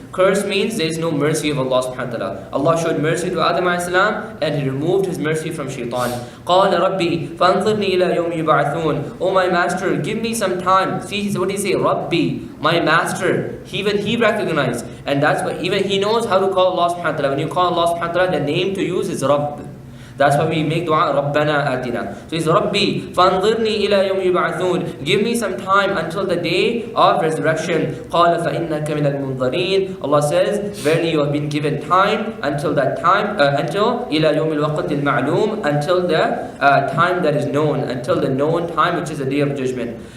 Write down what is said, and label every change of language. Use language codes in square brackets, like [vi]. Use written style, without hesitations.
[en] Curse means there is no mercy of Allah subhanahu wa ta'ala. Allah showed mercy to Adam alayhi salam and He removed His mercy from Shaitan. [ar] قَالَ رَبِّي فَانظِرْنِي إِلَى يَوْمِ يُبْعَثُونَ. [en] Oh my master, give me some time. See, what did he say? Rabbi, my master. Even he recognized. And that's why even he knows how to call Allah subhanahu wa ta'ala. When you call Allah subhanahu wa ta'ala, the name to use is Rabb. That's why we make dua, Rabbana Atina. So it's [ar] Rabbi, فَانظِرْنِي إِلَى يَوْمِ يُبْعَثُونَ. [en] Give me some time until the day of resurrection. [ar] قَالَ فَإِنَّكَ مِنَ الْمُنظَرِينَ. [en] Allah says, verily you have been given time until that time, until [ar] إِلَى يَوْمِ الْوَقْتِ الْمَعْلُومِ, [en] until the time that is known, until the known time, which is the day of judgment.